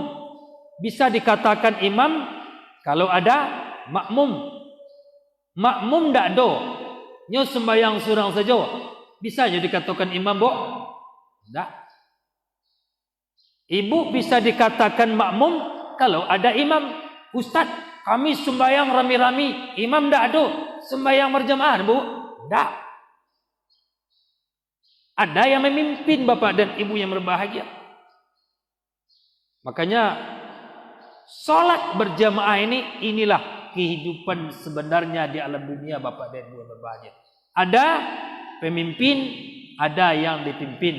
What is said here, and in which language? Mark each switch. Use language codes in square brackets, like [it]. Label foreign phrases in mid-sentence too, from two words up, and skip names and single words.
[id] Bisa dikatakan imam kalau ada makmum. [min] Makmum ndak do. [id] Nyo sembahyang seorang saja. Bisa jadi dikatakan imam, bu? Ndak. Ibu bisa dikatakan makmum kalau ada imam. Ustaz, kami sembahyang rami-rami, imam [min] ndak do. [id] Sembahyang berjamaah, bu? Ndak. Ada yang memimpin Bapak dan Ibu yang berbahagia. Makanya solat berjamaah inilah kehidupan sebenarnya di alam dunia Bapak dan Ibu yang berbahagia. Ada pemimpin, ada yang dipimpin.